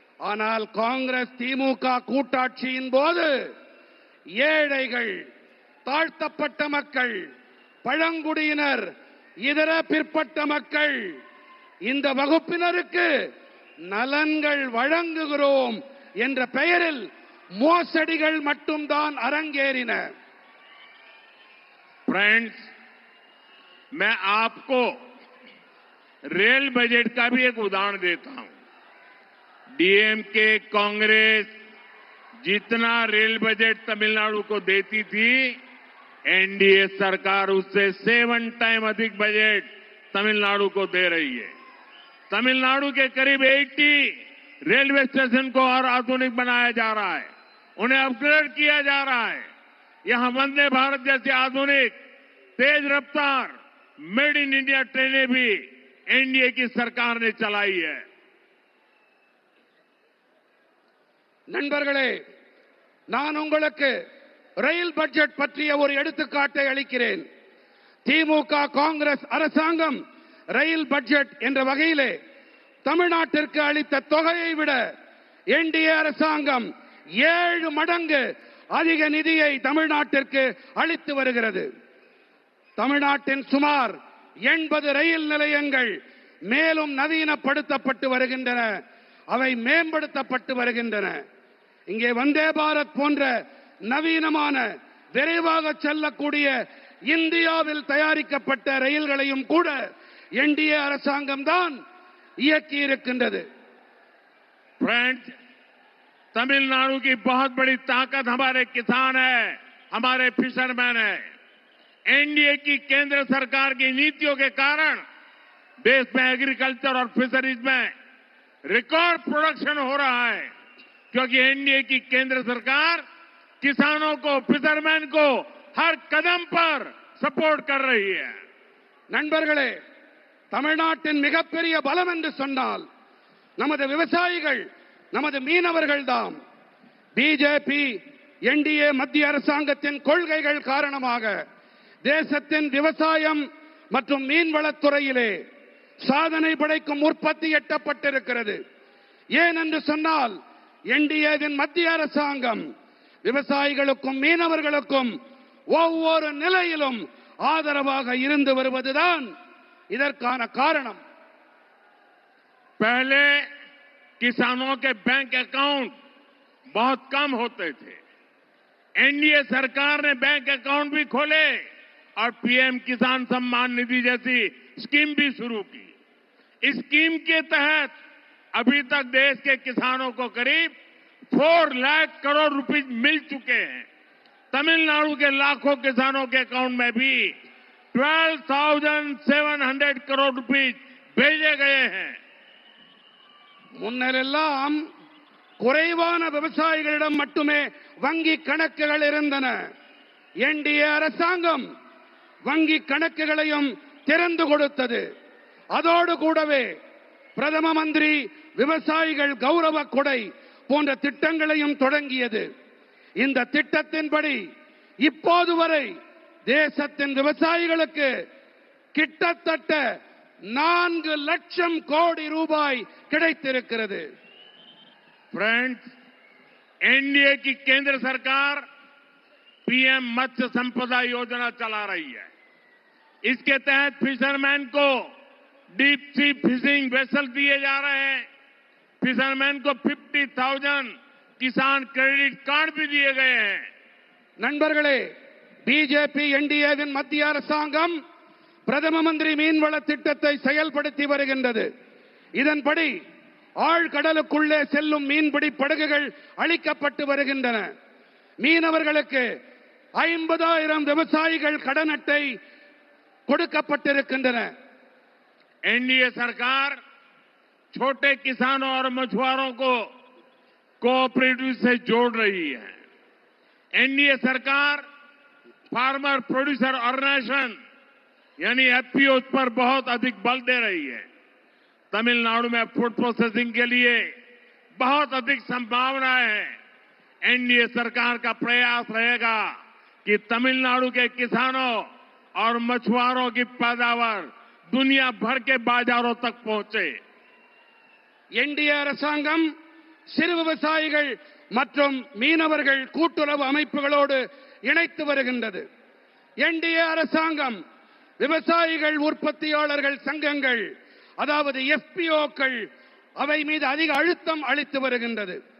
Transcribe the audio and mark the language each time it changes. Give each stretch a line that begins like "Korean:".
Tamil: ஆனால் காங்கிரஸ் திமுக கூட்டாட்சியின் போது ஏழைகள், தாழ்த்தப்பட்ட மக்கள், பழங்குடியினர், இதர பிற்பட்ட மக்கள், இந்த வகுப்பினருக்கு நலன்கள் வழங்குகிறோம் என்ற பெயரில் மோசடிகள் மட்டும்தான் அரங்கேறின.
Hindi: फ्रेंड्स, मैं आपको रेल बजट का भी एक उदाहरण देता हूं। डीएमके कांग्रेस जितना रेल बजट तमिलनाडु को देती थी, एनडीए सरकार उससे 7 टाइम अधिक बजट तमिलनाडु को दे रही है। तमिलनाडु के करीब 80 रेलवे स्टेशन को और आधुनिक बनाया जा रहा है, उन्हें अपग्रेड किया जा रहा है। यहां वंदे भारत जैसी आधुनिक तेज रफ्तार मेड इन इंडिया ट्रेनें भी एनडीए की सरकार ने चलाई है।
Tamil: நண்பர்களே, நான் உங்களுக்கு ரயில் பட்ஜெட் பற்றிய ஒரு எடுத்துக்காட்டை அளிக்கிறேன். திமுக காங்கிரஸ் அரசாங்கம் ரயில் பட்ஜெட் என்ற வகையிலே தமிழ்நாட்டிற்கு அளித்த தொகையை விட என்டிஏ அரசாங்கம் 7 மடங்கு அதிக நிதியை தமிழ்நாட்டிற்கு அளித்து வருகிறது. தமிழ்நாட்டின் சுமார் 80 ரயில் நிலையங்கள் மேலும் நவீனப்படுத்தப்பட்டு வருகின்றன, அவை மேம்படுத்தப்பட்டு வருகின்றன. இங்கே வந்தே பாரத் போன்ற நவீனமான விரைவாக செல்லக்கூடிய இந்தியாவில் தயாரிக்கப்பட்ட ரயில்களையும் கூட என்டிஏ அரசாங்கம் தான் இயக்கி இருக்கின்றது.
Hindi: फ्रेंड्स, तमिलनाडु की बहुत बड़ी ताकत हमारे किसान है, हमारे फिशरमैन है। एनडीए की केंद्र सरकार की नीतियों के कारण देश में एग्रीकल्चर और फिशरीज में रिकॉर्ड प्रोडक्शन हो रहा है, क्योंकि एनडीए की केंद्र सरकार किसानों को, फिशरमैन को हर कदम पर सपोर्ट कर रही है।
Tamil: நண்பர்களே, தமிழ்நாட்டின் மிகப்பெரிய பலம் என்று சொன்னால் நமது விவசாயிகள், நமது மீனவர்கள்தான். பிஜேபி என்டிஏ மத்திய அரசாங்கத்தின் கொள்கைகள் காரணமாக தேசத்தின் விவசாயம் மற்றும் மீன்வளத்துறையிலே சாதனை படைக்கும் உற்பத்தி எட்டப்பட்டிருக்கிறது. ஏன் என்று சொன்னால் என்டிஏவின் மத்திய அரசாங்கம் விவசாயிகளுக்கும் மீனவர்களுக்கும் ஒவ்வொரு நிலையிலும் ஆதரவாக இருந்து வருவதுதான் இதற்கான காரணம்.
Hindi: पहले किसानों के बैंक अकाउंट बहुत कम होते थे। एनडीए सरकार ने बैंक अकाउंट भी खोले और पीएम किसान सम्मान निधि जैसी स्कीम भी शुरू की। इस स्कीम के तहत अभी तक देश के किसानों को करीब 4 लाख करोड़ रुपए मिल चुके हैं। तमिलनाडु के लाखों किसानों के अकाउंट में भी 12,700 करोड़ रुपए भेजे गए हैं।
Tamil: முன்னெல்லாம் குறைவான விவசாயிகளிடம் மட்டுமே வங்கி கணக்குகள் இருந்தன. என்டிஏ அரசாங்கம் வங்கி கணக்குகளையும் திறந்து கொடுத்தது. அதோடு கூடவே பிரதம மந்திரி விவசாயிகள் கௌரவ கொடை போன்ற திட்டங்களையும் தொடங்கியது. இந்த திட்டத்தின்படி இப்போது வரை தேசத்தின் விவசாயிகளுக்கு கிட்டத்தட்ட 4 லட்சம் கோடி ரூபாய் கிடைத்திருக்கிறது.
Hindi: फ्रेंड्स, एनडीए की केंद्र सरकार पीएम मत्स्य संपदा योजना चला रही है। इसके तहत फिशरमैन को डीप सी फिशिंग वेसल दिए जा रहे हैं। फिशरमैन को 50,000 किसान क्रेडिट कार्ड भी दिए गए हैं।
Tamil: நண்பர்களே, பிஜேபி என்டிஏவின் மத்திய அரசாங்கம் பிரதம மந்திரி மீன்வள திட்டத்தை செயல்படுத்தி வருகின்றது. இதன்படி ஆழ்கடலுக்குள்ளே செல்லும் மீன்பிடி படகுகள் அளிக்கப்பட்டு வருகின்றன. மீனவர்களுக்கு 50,000 விவசாயிகள் கடன் அட்டை கொடுக்கப்பட்டிருக்கின்றன.
Hindi: एनडीए सरकार छोटे किसानों और मछुआरों को कोऑपरेटिव से जोड़ रही है। एनडीए सरकार फार्मर प्रोड्यूसर ऑर्गेनाइजेशन यानी एफपीओ पर बहुत अधिक बल दे रही है। तमिलनाडु में फूड प्रोसेसिंग के लिए बहुत अधिक संभावनाएं हैं। एनडीए सरकार का प्रयास रहेगा कि तमिलनाडु के किसानों और मछुआरों की पैदावार दुनिया भर के बाजारों तक पहुंचे।
Tamil: என்டிஏ அரசாங்கம் சிறு விவசாயிகள் மற்றும் மீனவர்கள் கூட்டுறவு அமைப்புகளோடு இணைத்து வருகின்றது. என்டிஏ அரசாங்கம் விவசாயிகள் உற்பத்தியாளர்கள் சங்கங்கள், அதாவது எஃபிஓக்கள், அவை மீது அதிக அழுத்தம் அளித்து வருகின்றது.